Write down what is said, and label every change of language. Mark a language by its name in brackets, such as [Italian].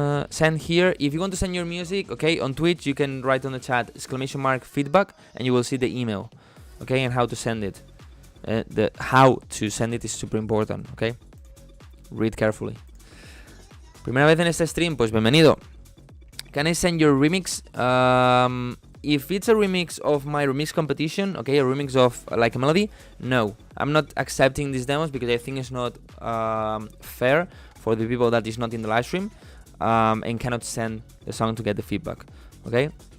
[English] Send here. If you want to send your music, okay, on Twitch, you can write on the chat !feedback and you will see the email, okay, and how to send it. The how to send it is super important, okay? Read carefully. [Spanish] Primera vez en este stream, pues bienvenido. [English] Can I send your remix? If it's a remix of my remix competition, okay, a remix of like a melody, no, I'm not accepting these demos because I think it's not fair for the people that is not in the live stream and cannot send the song to get the feedback, okay?